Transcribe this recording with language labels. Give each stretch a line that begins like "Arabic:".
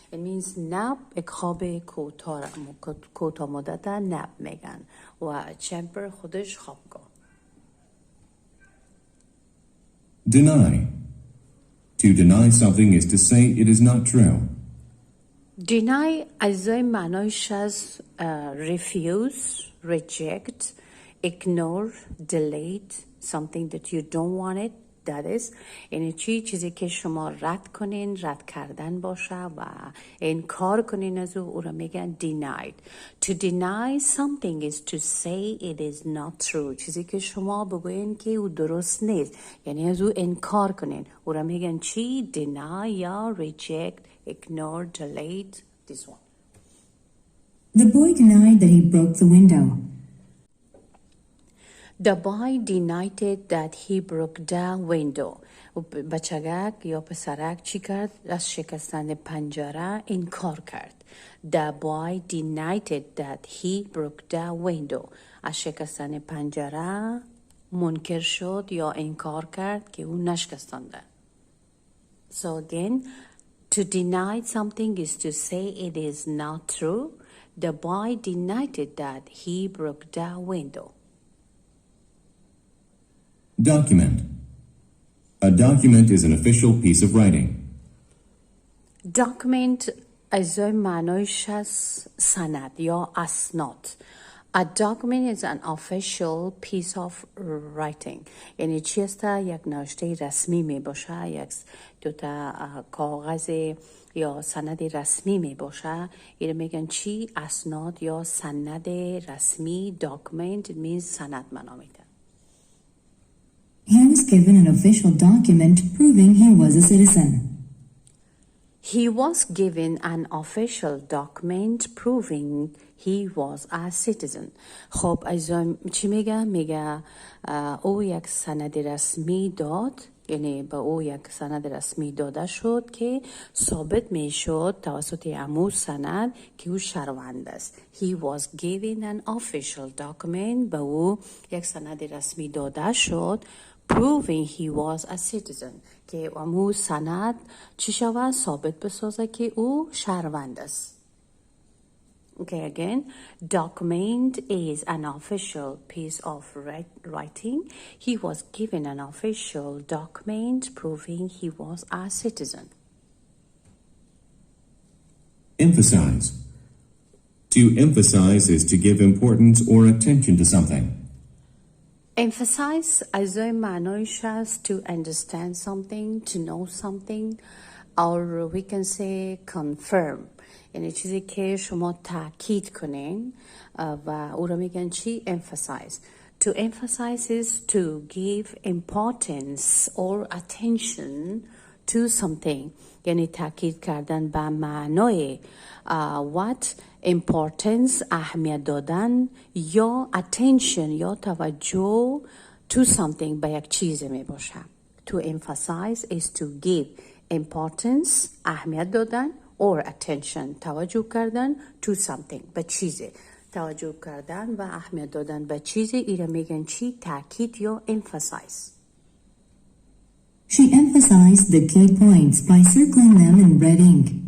English: It means nap،
Persian: یک خواب کوتاه مدت nap میگن و chamber خودش خوابگاه.
English: Deny. To deny something is to say it is not true. Deny
Persian: عزیزای معنایش از
English: refuse, reject, ignore, delete something that you don't want it. That is
Persian: یعنی چیزی که شما رد کنین، رد کردن باشه و انکار کنین از او را میگن denied.
English: To deny something is to say it is not true.
Persian: چیزی که شما بگوین که او درست نیست، یعنی از او انکار کنین، او را میگن چی؟ deny یا reject, ignore, delete.
English: This one. The boy denied that he broke the window. The boy denied that he broke the window.
Persian: بچگک یا پسرک چی کرد؟ از شکستن پنجره انکار کرد.
English: The boy denied that he broke the window.
Persian: از شکستن پنجره منکر شد یا انکار کرد که اون نشکستانده.
English: So again, to deny something is to say it is not true. The boy denied that he broke the window. Document. A document is an official piece of writing.
Persian: Document از معنایش از سند یا اسناد.
English: A document is an official piece of writing.
Persian: یعنی چی است؟ یک نوشته رسمی می باشه، یک دوتا کاغذ یا سند رسمی می باشه. این میگن چی؟ اسناد یا سند رسمی.
English: Document means
Persian: سند معنا میده.
English: He was given an official document proving he was a citizen. He was given an official document proving he was a citizen.
Persian: خب عزیزان، چی میگه؟ میگه او یک سند رسمی داد، یعنی به او یک سند رسمی داده شد که ثابت میشد توسط امو سند که او شهروند است.
English: He was given an official document.
Persian: به او یک سند رسمی داده شد
English: proving he was a citizen
Persian: که امو سند چی شود؟ ثابت بسازه که او شهروند است.
English: Okay, again, document is an official piece of writing. He was given an official document proving he was a citizen. Emphasize. To emphasize is to give importance or attention to something. Emphasize
Persian: اجزای معنایش هست
English: to understand something, to know something, or we can say confirm.
Persian: یعنی چیزی که شما تاکید کنین و او را میگن چی؟ Emphasize.
English: To emphasize is to give importance or attention to something.
Persian: یعنی تاکید کردن به معنای
English: what importance
Persian: اهمیت دادن یا attention یا توجه
English: to something
Persian: به یک چیز می باشه.
English: To emphasize is to give importance
Persian: اهمیت دادن
English: or attention
Persian: توجه کردن
English: to something
Persian: به چیز. توجه کردن و اهمیت دادن به چیز ایره میگن چی؟ تاکید یا emphasize.
English: She emphasized the key points by circling them in red ink.